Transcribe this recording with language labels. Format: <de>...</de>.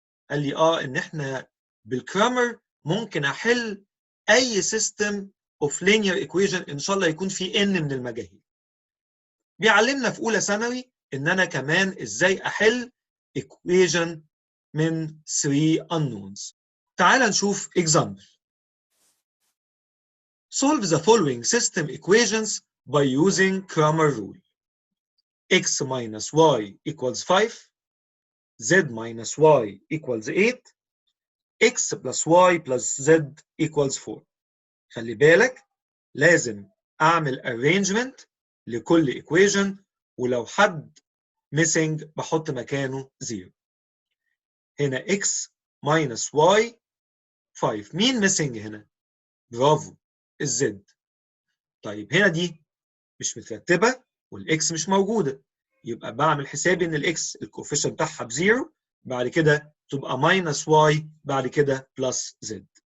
<ar>قال لي ان احنا بالكرامر ممكن احل اي سيستم اوف لينير ايكويشن ان شاء الله يكون فيه n من المجاهيل. بيعلمنا في اولى ثانوي ان انا كمان ازاي احل ايكويشن من 3 unknowns. تعال نشوف example.</ar> <en>Solve the following system equations by using Cramer rule. X minus y equals 5, z minus y equals 8, x plus y plus z equals 4.</en> <ar>خلي بالك لازم اعمل arrangement لكل equation، ولو حد missing بحط مكانه 0. هنا x minus y 5. مين missing هنا؟ برافو، الزد. طيب هنا دي مش مترتبه والاكس مش موجوده، يبقى بعمل حسابي ان الاكس الكوفيشنت بتاعها بزيرو، بعد كده تبقى ماينس واي، بعد كده بلس زد.</ar>